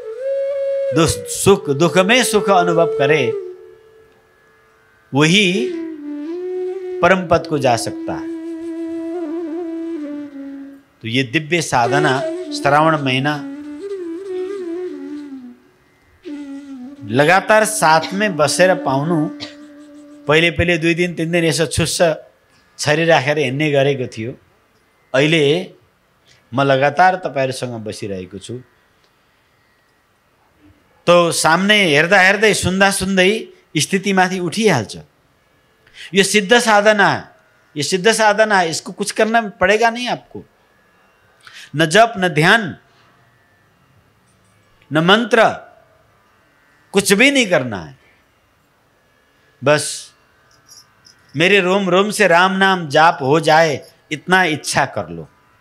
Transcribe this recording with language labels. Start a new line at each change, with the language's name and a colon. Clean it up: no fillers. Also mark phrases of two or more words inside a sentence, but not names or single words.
Hindi: दुख में सुख अनुभव करे, वही परम पद को जा सकता है। तो ये दिव्य साधना श्रावण महीना लगातार साथ में
Nepali: बसेर पाउनु। पहिले पहिले 2 दिन 3 दिन यसो छुस्स छरी राखेर हिँड्ने गरेको थियो। अहिले म लगातार तपाईहरुसँग बसिरहेको छु। तो सामने हेर्दा हेर्दै, सुन्दा सुन्दै स्थिति माथि उठिहाल्छ।
Hindi: ये सिद्ध साधना है, ये सिद्ध साधना है। इसको कुछ करना पड़ेगा नहीं आपको। न जप, न ध्यान, न मंत्र, कुछ भी नहीं करना है। बस मेरे रोम रोम से राम नाम जाप हो जाए, इतना इच्छा कर लो।